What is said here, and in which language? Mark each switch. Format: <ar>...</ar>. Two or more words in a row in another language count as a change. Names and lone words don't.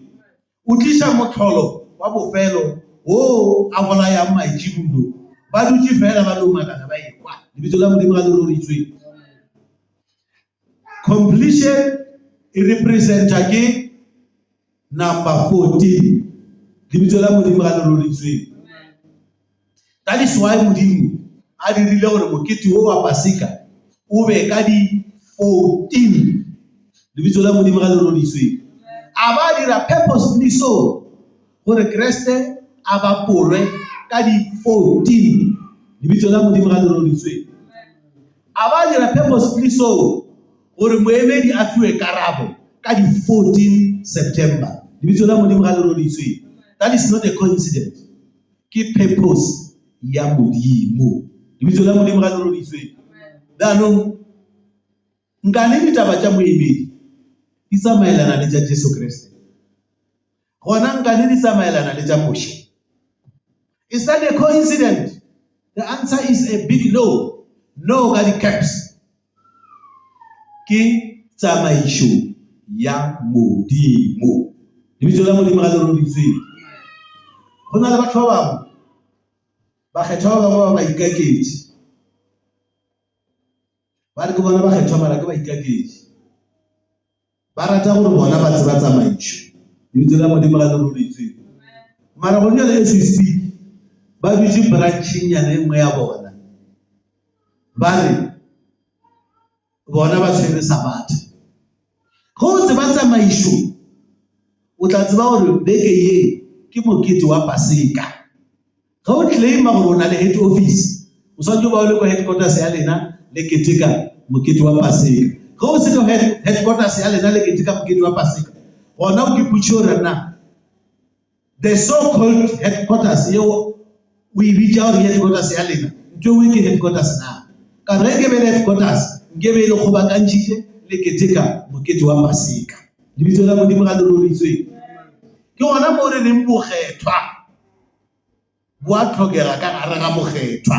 <nso>O tlisha motlholo wa bofelo o a bolaya maitshibulo. Ba dutse fela ba lo makana ba ekwa. Lebitso la Modimo ga le roriswe. Completion e representa ke number 14. Lebitso la Modimo ga le roriswe.</nso> <en>That is why</en> <nso>Modimo a dirile gore mokete o wa Pasika o be ka di 14. Lebitso la Modimo ga le roriswe. A ba dira purposefully so gore Kriste a ba polwe ka di 14. Lebitso la Modimo ga le roriswe. A ba dira purposefully so gore moemedi a fiwe karabo ka di 14 September. Lebitso la Modimo ga le roriswe.</nso> <en>That is not a coincidence.</en> <nso>Ke purpose ya Modimo. Lebitso la Modimo ga le roriswe. Danong nka le ditaba tša moemedi di tsamaelana le tša Jesu Kriste. Gona nka le di tsamaelana le tša Moshe.</nso> <en>Is that a coincidence? The answer is a big no.</en> <nso>No ka di caps. Ke tsamaišo ya Modimo. Lebitso la Modimo ga le roriswe. Go na le batho ba bangwe ba kgethwa ba bangwe ba ikaketše. Ba re ke bona ba kgethwa mara ke ba ikaketše. Ba rata gore bona ba tseba tsamaišo. Lebitso la Modimo ga le roriswe. Mara go le</nso> <en>as we speak</en> <nso>ba dutse branching ya nngwe ya bona. Ba re bona ba tshwere Sabata. Go tseba tsamaišo o tla tseba gore beke ye ke mokete wa Pasika. Ga o claima gore o na le head office, o santse ba o le ko headquarters ya lena le keteka mokete wa Pasika. Ga o se ka headquarters ya lena le keteka mokete wa Pasika, gona o diputše gore na</nso> <en>the so-called headquarters</en> <nso>yeo o e bitša gore headquarters ya lena ntho o ke headquarters na. Ka re ke be le headquarters nke be le kgobakantšhitše le keteka mokete wa Pasika. Lebitso la Modimo ga le roriswe. Ke gona mo re reng bokgethwa bo a tlhokega ka gare ga mokgethwa.</nso>